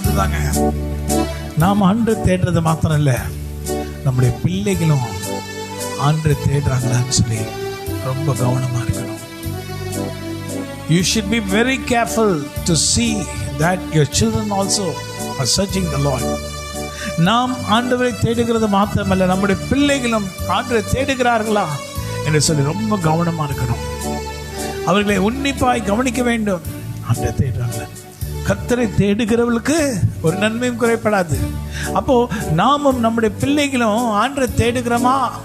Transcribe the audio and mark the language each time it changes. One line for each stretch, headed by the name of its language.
Tamil: அதுதாங்க, நாம் ஆண்டவரை தேடுறது மாத்திரம் இல்லை, நம்முடைய பிள்ளைகளும் ஆண்டவரை தேடுறாங்களான்னு சொல்லி ரொம்ப கவனமா இருக்கணும்.
English: You should be very careful to see that your children also are searching the Lord.
Tamil: நாம் ஆண்டவரை தேடுகிறது மாத்திரமல்ல, நம்முடைய பிள்ளைகளும் ஆண்டவரை தேடுகிறார்களா என்று சொல்லி ரொம்ப கவனமா இருக்கணும். அவர்களை உன்னிப்பாய் கவனிக்க வேண்டும். ஆண்டவரை தேடுறாங்க, கர்த்தரை தேடுகிறவர்களுக்கு ஒரு நன்மையும் குறைபடாது. அப்போ நாமும் நம்முடைய பிள்ளைகளும் ஆண்டவரை தேடுகிறோமா?